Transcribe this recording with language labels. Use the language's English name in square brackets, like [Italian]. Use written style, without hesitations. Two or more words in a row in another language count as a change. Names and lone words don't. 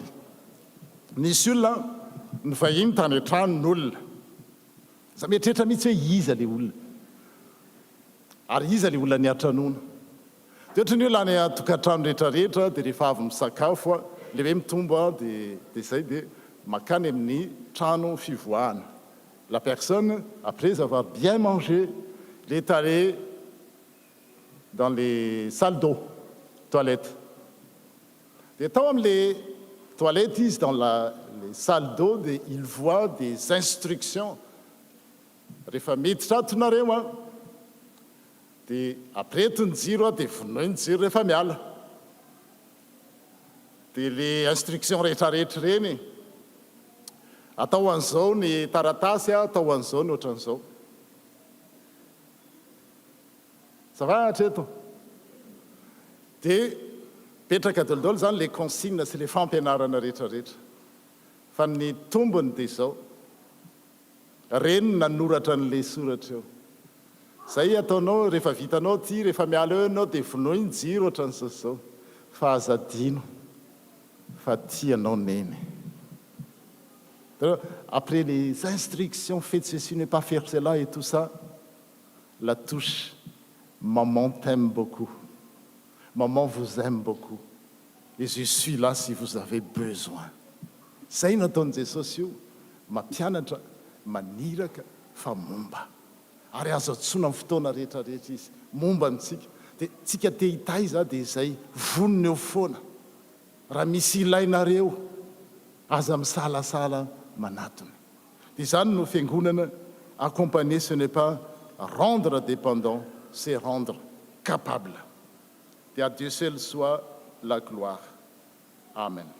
[Malagasy] Nisy olona ny vahiny tany an-tranon'olona. Za mieritreritra mihitsy hoe iza le olona. Ary iza le olona ny an-tranoana. Dia ohatra ny hoe lany atokantrano rehetrarehetra dia rehefa avy misakafo le hoe mitombo dia zay dia makany amin'ny trano fivoahana. [French] La personne, après avoir bien mangé, il est allé dans les salles d'eau, toilettes. Et tant les toilettes, ici, dans les salles d'eau, il voit des instructions. [Malagasy] Rehefa miditra atonareo dia aprety ny jiro dia vonoiny jiro rehefa miala. Dia [French] les instructions [Malagasy] rehetrarehetra reny atao an'izao ny taratasy, atao an'izao ny ohatran'izao. [French] Ça va [Malagasy] hatreto? Dia petraka daolodolo zany [French] les consignes [Malagasy] sy le fampianarana rehetrarehetra. Fa ny tombony dia izao. Reny nanoratra n'ilay soratra eo. Zay ataonao rehefa vitanao ty, rehefa miala eo ianao dia vonoiny jiro ohatran'izao. Fa azadino fa ty ianao neny. [French] Après les instructions, faites ceci, ne pas faire cela et tout ça, la touche, maman t'aime beaucoup. Maman vous aime beaucoup. Et je suis là si vous avez besoin. [Malagasy] Zay nataon'i Jesosy io, mampianatra, maniraka fa momba. Ary azo atsoina amin'ny fotoana rehetrarehetra izy, momba amintsika. Dia tsika te hitaiza dia izay vonona eo foana. Raha misy ilainareo, aza misalasala manatony. Dia izany no fiangonana, [French] accompagner ce n'est pas rendre dépendant, c'est rendre capable. Et à Dieu seul soit la gloire. Amen.